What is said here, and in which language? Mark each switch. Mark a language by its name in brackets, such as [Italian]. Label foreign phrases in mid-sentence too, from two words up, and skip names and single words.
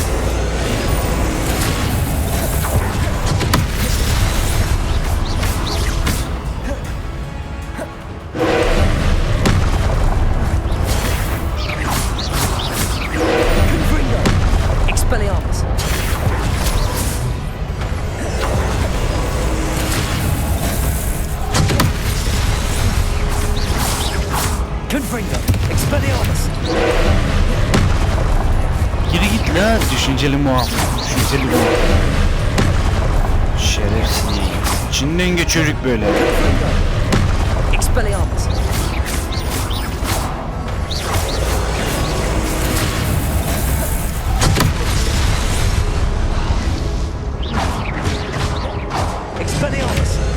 [Turkish] Confringo. Expelliarmus. Confringo. Expelliarmus. Geri git la, düşünceli muhafız. Düşünceli muhafız. Şerefsiz. İçinden geçiyoruz böyle. Confringo. Expelliarmus. Expelliarmus.